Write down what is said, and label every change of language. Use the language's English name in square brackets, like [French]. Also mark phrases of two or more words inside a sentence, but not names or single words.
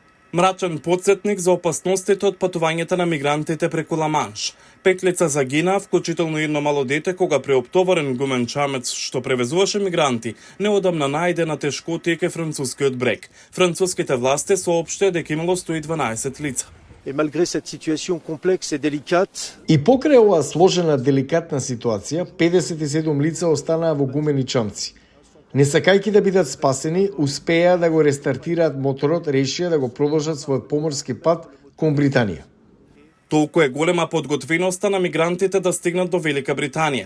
[Macedonian] Мрачен подсетник за опасностите од патувањето на мигрантите преку Ла-Манш. 5 лица загинаа, вклучително едно мало дете, кога преоптоварен гумен чамец што превезуваше мигранти, неодамна најде на тешкотии кај францускиот брег. Француските власти соопштија дека имало 112 лица. [French] Et malgré cette situation complexe et délicate, [Macedonian] И покрај оваа сложена деликатна ситуација, 57 лица останаа во гумени чамци. Не сакајќи да бидат спасени, успеа да го рестартираат моторот, решија да го продолжат својот поморски пат кон Британија. Толку е голема подготвеноста на мигрантите да стигнат до Велика Британија.